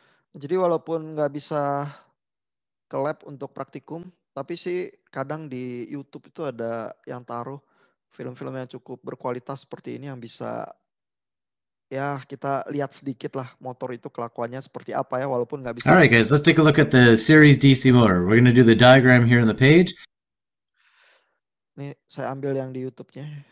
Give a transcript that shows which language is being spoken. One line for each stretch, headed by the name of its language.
Indonesian: Jadi walaupun nggak bisa ke lab untuk praktikum, tapi sih kadang di YouTube itu ada yang taruh film-film yang cukup berkualitas seperti ini yang bisa ya kita lihat sedikit lah motor itu kelakuannya seperti apa ya walaupun nggak bisa.
English: All right, guys, let's take a look at the series DC motor. We're going to do the diagram here on the page.
Indonesian: Ini saya ambil yang di YouTube-nya.